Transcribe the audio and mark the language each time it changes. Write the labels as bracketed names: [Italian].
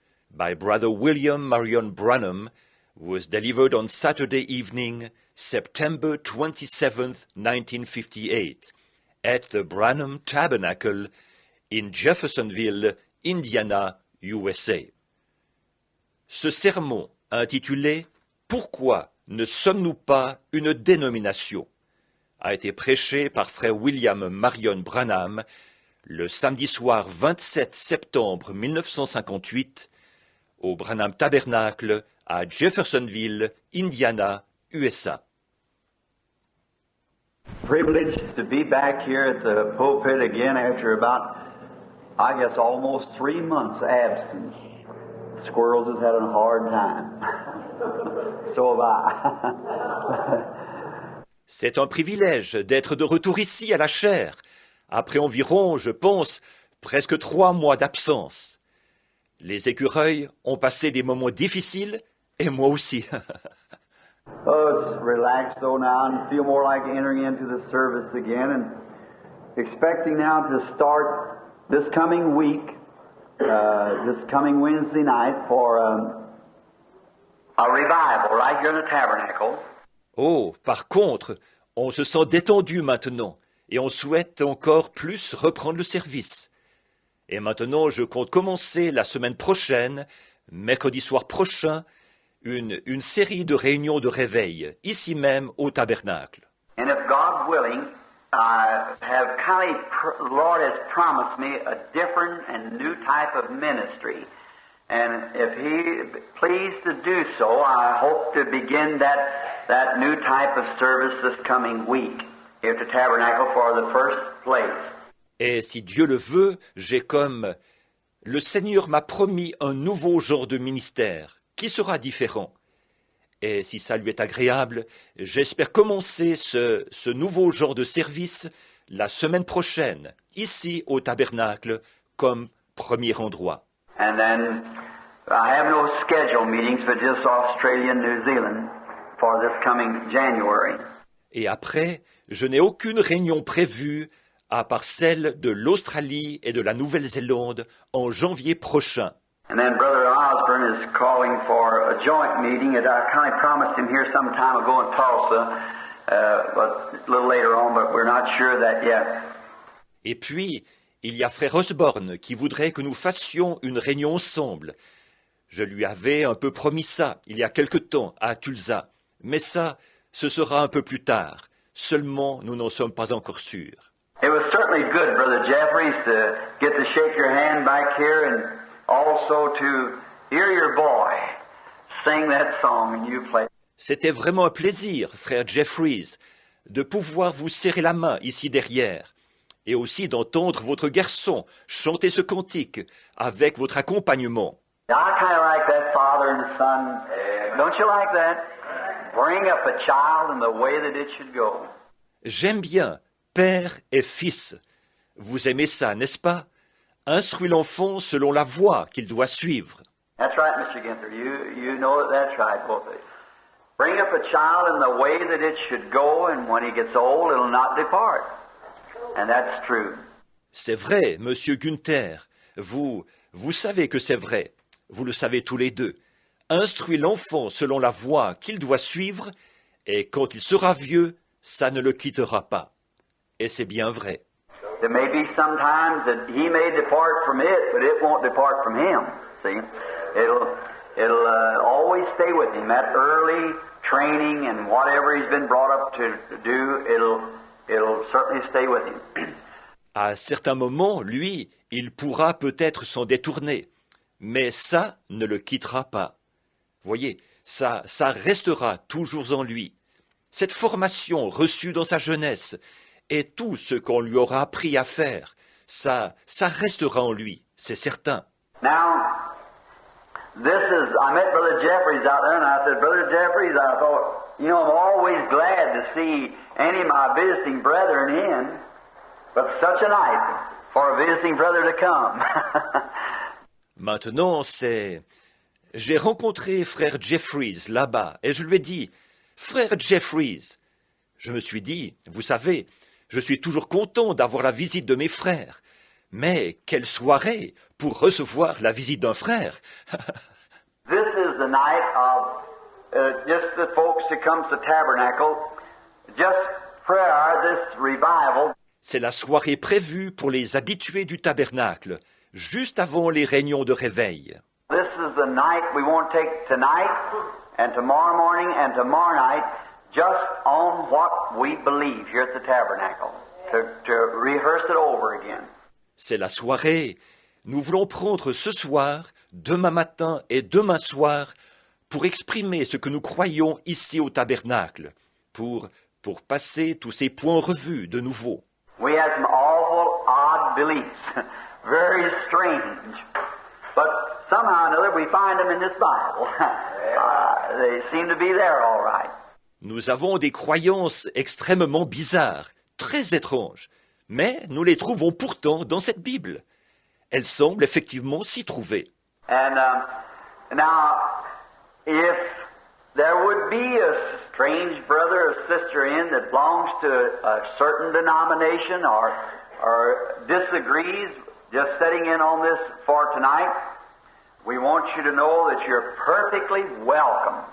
[English] By Brother William Marion Branham was delivered on Saturday evening, September 27th, 1958, at the Branham Tabernacle in Jeffersonville, Indiana, USA. [French] Ce sermon, intitulé « Pourquoi ne sommes-nous pas une dénomination ?» a été prêché par frère William Marion Branham le samedi soir 27 septembre 1958 au Branham Tabernacle à Jeffersonville, Indiana, USA. [English] Privileged to be back here at the pulpit again after about, I guess, almost 3 months absence. Squirrels has had a hard time. So have I. [French] C'est un privilège d'être de retour ici à la chaire, après environ, je pense, presque 3 mois d'absence. Les écureuils ont passé des moments difficiles, et moi aussi. [English] Oh, it's relaxed though now and feel more like entering into the service again and expecting now to start this coming week, this coming Wednesday night for a revival right here in the tabernacle. [French] Oh, par contre, on se sent détendu maintenant, et on souhaite encore plus reprendre le service. Et maintenant, je compte commencer la semaine prochaine, mercredi soir prochain, une série de réunions de réveil, ici même au tabernacle. [English] And if God willing, I have Lord has promised me a different and new type of ministry. And if He pleased to do so, I hope to begin that new type of service this coming week here at the Tabernacle for the first place. [French] Et si Dieu le veut, j'ai comme le Seigneur m'a promis un nouveau genre de ministère qui sera différent. Et si ça lui est agréable, j'espère commencer ce nouveau genre de service la semaine prochaine, ici au Tabernacle, comme premier endroit. [English] And then I have no scheduled meetings but just Australia and New Zealand for this coming January. [French] Et après, je n'ai aucune réunion prévue à part celle de l'Australie et de la Nouvelle-Zélande en janvier prochain. [English] And then Brother Osborne is calling for a joint meeting, and I kind of promised him here some time ago in Tulsa, but a little later on, but we're not sure of that yet. [French] Et puis, il y a frère Osborne qui voudrait que nous fassions une réunion ensemble. Je lui avais un peu promis ça il y a quelque temps à Tulsa, mais ça, ce sera un peu plus tard. Seulement, nous n'en sommes pas encore sûrs. [English] It was certainly good, Brother Jeffries, to get to shake your hand back here and also to hear your boy sing that song and you play. [French] C'était vraiment un plaisir, frère Jeffries, de pouvoir vous serrer la main ici derrière, et aussi d'entendre votre garçon chanter ce cantique avec votre accompagnement. [English] I kind of like that father and son. Don't you like that? Bring up a child in the way that it should go. [French] J'aime bien père et fils. Vous aimez ça, n'est-ce pas? Instruis l'enfant selon la voie qu'il doit suivre. [English] That's right, Mr. Ginther. You know that's right, both of you. Bring up a child in the way that it should go, and when he gets old, it'll not depart. And that's true. [French] C'est vrai, Monsieur Günther. Vous savez que c'est vrai. Vous le savez tous les deux. Instruis l'enfant selon la voie qu'il doit suivre, et quand il sera vieux, ça ne le quittera pas. Et c'est bien vrai. [English] There may be sometimes that he may depart from it, but it won't depart from him. See, it'll always stay with him. That early training and whatever he's been brought up to do, it'll certainly stay with him. [French] À certains moments, lui, il pourra peut-être s'en détourner, mais ça ne le quittera pas. Voyez, ça restera toujours en lui. Cette formation reçue dans sa jeunesse et tout ce qu'on lui aura appris à faire, ça restera en lui, c'est certain. [English] Now, I met Brother Jeffries out there, and I said, Brother Jeffries, I thought, I'm always glad to see any of my visiting brethren in, but such a night for a visiting brother to come. [French] Maintenant, j'ai rencontré frère Jeffries là-bas, et je lui ai dit, frère Jeffries, je me suis dit, vous savez, Je suis toujours content d'avoir la visite de mes frères. Mais quelle soirée pour recevoir la visite d'un frère! [English] This is the night of just the folks that comes to Tabernacle, just prayer, this revival. [French] C'est la soirée prévue pour les habitués du tabernacle, juste avant les réunions de réveil. [English] This is the night we want to take tonight and tomorrow morning and tomorrow night just on what we believe here at the Tabernacle, to rehearse it over again. [French] C'est la soirée. Nous voulons prendre ce soir, demain matin et demain soir pour exprimer ce que nous croyons ici au tabernacle, pour passer tous ces points en revue de nouveau. [English] We have some awful odd beliefs, very strange, but somehow or another we find them in this Bible. They seem to be there all right. [French] Nous avons des croyances extrêmement bizarres, très étranges, mais nous les trouvons pourtant dans cette Bible. Elles semblent effectivement s'y trouver. [English] And now, if there would be a strange brother or sister in that belongs to a certain denomination or disagrees, just sitting in on this for tonight, we want you to know that you're perfectly welcome.